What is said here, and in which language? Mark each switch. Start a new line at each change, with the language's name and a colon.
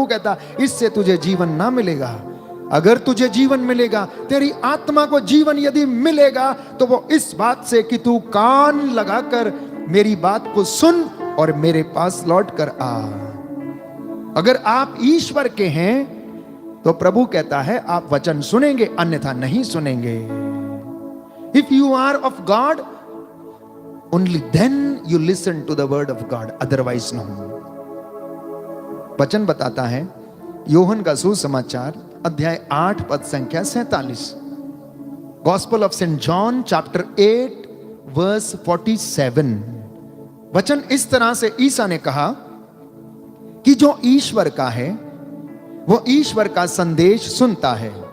Hindi: प्रभु कहता इससे तुझे जीवन ना मिलेगा। अगर तुझे जीवन मिलेगा, तेरी आत्मा को जीवन यदि मिलेगा, तो वो इस बात से कि तू कान लगाकर मेरी बात को सुन और मेरे पास लौट कर आ। अगर आप ईश्वर के हैं तो प्रभु कहता है आप वचन सुनेंगे, अन्यथा नहीं सुनेंगे।
English: If you are of God, only then you listen to the word of God, otherwise no.
Hindi: वचन बताता है यूहन्ना का सुसमाचार अध्याय 8 पद संख्या 47,
English: Gospel of saint John chapter 8 verse 47।
Hindi: वचन इस तरह से ईसा ने कहा कि जो ईश्वर का है वो ईश्वर का संदेश सुनता है।